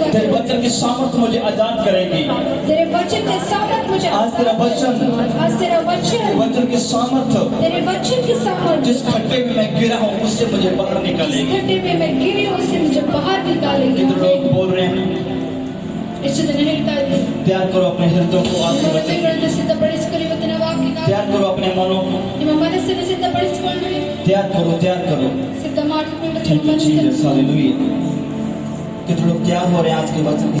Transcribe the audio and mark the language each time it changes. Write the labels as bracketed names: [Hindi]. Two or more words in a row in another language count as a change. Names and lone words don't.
[Hindi] तेरे करेगी. वचन की सामर्थ्य मुझे आजाद करेगी। तेरे वचन के सामर्थ्य मुझे आज तेरा वचन, आज तेरा वचन, तेरे वचन की सामर्थ्य तेरे वचन के सामर्थ्य, जिस खड्डे में मैं गिरा हूँ उससे मुझे बाहर इस निकालेगी। गड्ढे में मैं गिरी हूँ उससे मुझे बाहर निकालेगी. इधर लोग बोल रहे हैं [Kannada] ಎಷ್ಟು ಜನ ಹೇಳ್ತಾ ಇದ್ದಾರೆ, [Hindi] तैयार करो अपने हृदय को आज [Kannada] ನಿಮ್ಮ [Hindi] के वचन [Kannada] ಹೃದಯಗಳನ್ನು ಸಿದ್ಧಪಡಿಸಿಕೊಳ್ಳಿ ಇವತ್ತಿನ ವಾಕ್ಯಕ್ಕಾಗಿ. [Hindi] तैयार करो अपने मनों को [Kannada] ನಿಮ್ಮ ಮನಸ್ಸನ್ನು ಸಿದ್ಧಪಡಿಸಿಕೊಳ್ಳಿ, [Hindi] तैयार करो [Kannada] ಸಿದ್ಧ ಮಾಡಿಕೊಂಡು [English] थैंक [Kannada] ನಿಮ್ಮ [English] यू [Kannada] ಮನಸ್ಸನ್ನು [Hindi] जीसस हालेलुया। कितने लोग तैयार हो रहे हैं आज के वचन